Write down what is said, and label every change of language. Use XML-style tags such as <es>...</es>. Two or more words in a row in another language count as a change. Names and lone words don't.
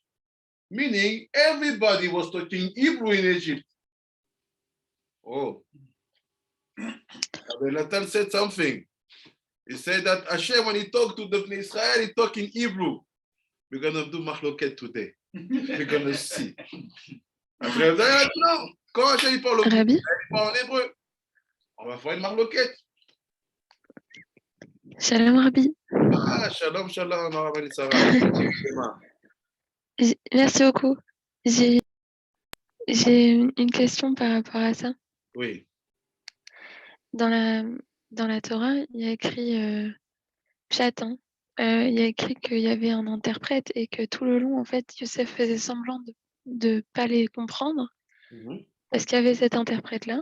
<en>Meaning everybody was talking Hebrew in Egypt. Oh. Nathan said something. He said that Hashem, when he talked to the Israel, he talked in Hebrew. We're going to do machloket today. We're going to see.</en> <fr>Après, non, quand Hashem il parle Rabbi, en hébreu, on va faire une machloket.</fr> <he>Shalom Rabbi. Ah, shalom, shalom, Rabbi Sarah.</he> <fr>Merci beaucoup. J'ai une question par rapport à ça. Oui. Dans la Torah, il y a écrit Pshat, hein. Il y a écrit qu'il y avait un interprète et que tout le long, en fait, Yosef faisait semblant de pas les comprendre parce qu'il y avait cet interprète-là.</fr>